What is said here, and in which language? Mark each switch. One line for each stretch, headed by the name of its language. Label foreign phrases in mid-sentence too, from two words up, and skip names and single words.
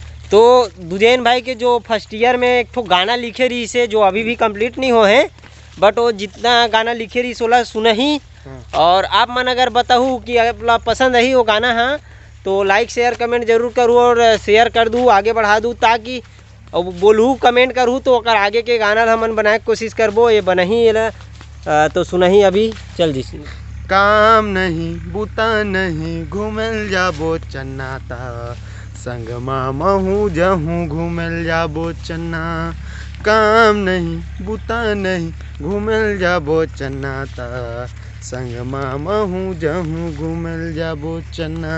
Chhattisgarhi: तो दुजैन भाई के जो
English: first year
Chhattisgarhi: में एक ठो गाना लिखे रही से, जो अभी भी कंप्लीट नहीं हो है, बट वो जितना गाना लिखे रही सोला सुना ही। और आप मन अगर बताऊँ कि अगर पसंद है वो गाना, हाँ तो
English: like share comment
Chhattisgarhi: जरूर करूँ और शेयर कर दूँ, आगे बढ़ा दूँ, ताकि बोलूँ कमेंट करूँ तो अगर आगे के गाना हमन बनाए कोशिश करबो। ये बना ही तो सुना ही अभी चल जी। काम नहीं बूता नहीं घूमल जाबो चन्नाता, संग महू जहूँ घूमल जाबो चन्ना। काम नहीं बूता नहीं घूमल जाबो चन्नाता, संग महू जहूँ घूमल जाबो चन्ना।